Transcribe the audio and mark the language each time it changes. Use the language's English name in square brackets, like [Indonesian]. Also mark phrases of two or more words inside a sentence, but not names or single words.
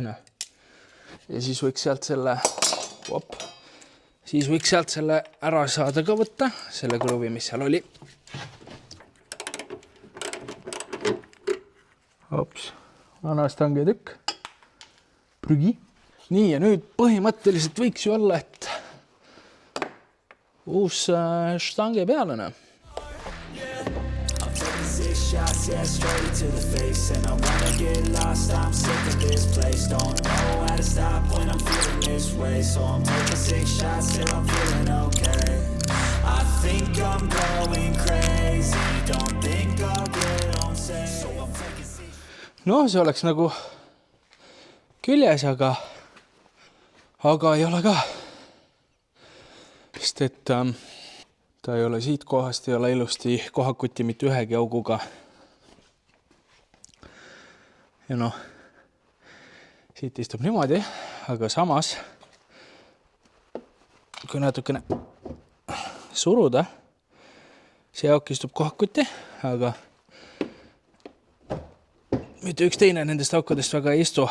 [Estonian] Ja siis võiks sealt selle ära saada ka võtta, selle kruvi, mis seal oli. Hops, vana stange tükk. Prügi. Nii ja nüüd põhimõtteliselt võiks ju olla, et uus stange peale. [English] Shots, yeah, straight to the face. And I wanna get lost, I'm sick of this place. Don't know how to stop when I'm feeling this way. So I'm taking 6 shots till I'm feeling okay. I think I'm going crazy. Don't think I'll get on safe. So I'm taking 6. [Estonian] No see oleks nagu küljes, aga ei ole ka. Sest et ta ei ole siit kohast, ei ole ilusti kohakuti mitte ühegi auguga. Ja siit istub niimoodi, aga samas, kui natukene suruda, see auk istub kohakuti, aga mitte üks teine nendest aukudest väga ei istu.